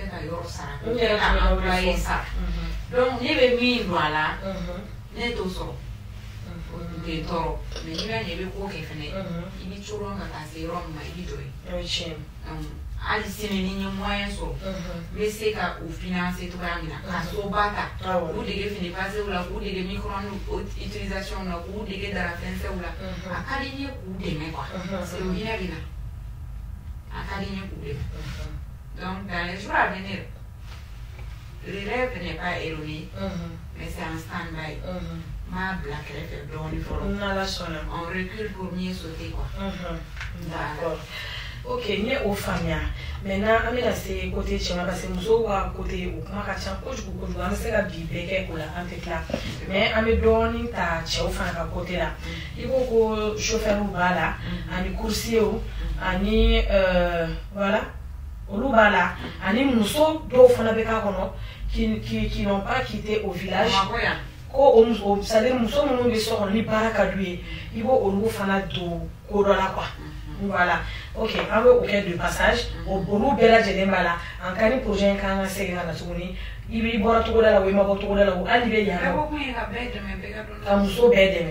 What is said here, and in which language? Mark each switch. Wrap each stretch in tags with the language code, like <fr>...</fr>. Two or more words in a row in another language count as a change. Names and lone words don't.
<bm>ka yɔrɔ sara k'o kɛ ka employé sara donc ne bɛ min don a la ne t'o sɔrɔ o tɛ tɔɔrɔ mais n'i b'a ɲɛ i bɛ ko kɛ fɛnɛ i bɛ coron ka taa se yɔrɔ min ma i bɛ jɔ yen hali sini ni n ye moyen sɔrɔ n bɛ se ka u financer cogoya min na ka soba ta k'u dege fini pasew la k'u dege micro-ondes utilisation na k'u dege darafɛnsɛw la a ka di n ye k'u dɛmɛ quoi parce que o hinɛ bɛ na a ka di n ye k'u dɛmɛ</bm> <fr>donc dans les jours à venir le rêve n'est pas erroné mais c'est en stand-by</fr> <bm>m'a bila kɛrɛfɛ dɔɔnin fɔlɔ</bm> <fr>on recule pour mieux sauter quoi</fr> <bm>d'accord ok n ye o faamuya maintenant an bɛna se côté cɛman parce que musow ka côté o kuma ka ca kojugu kojugu an bɛ se ka bi bɛɛ kɛ o la an tɛ tila mais an bɛ dɔɔnin ta cɛw fana ka côté la i ko ko chauffeur b'a la ani coursier ani voilà olu b'a la ani muso dɔw fana bɛ k'a kɔnɔ</bm> <fr>qui n'ont pas quitté au village</fr> <bm>ko o</bm> <fr>c'est à dire</fr> <bm>muso minnu bɛ so kɔnɔ ni baara ka d'u ye i b'o olu fana don ko dɔ la quoi. Voilà, ok, an bɛ o kɛ</bm> <fr>de passage</fr> <bm>olu bɛɛ lajɛlen b'a la an ka ni projet in kan ka segin ka na tuguni i b'i bɔra togoda la o i ma bɔ togoda la o hali bɛ yan nɔ ka muso bɛɛ dɛmɛ</bm>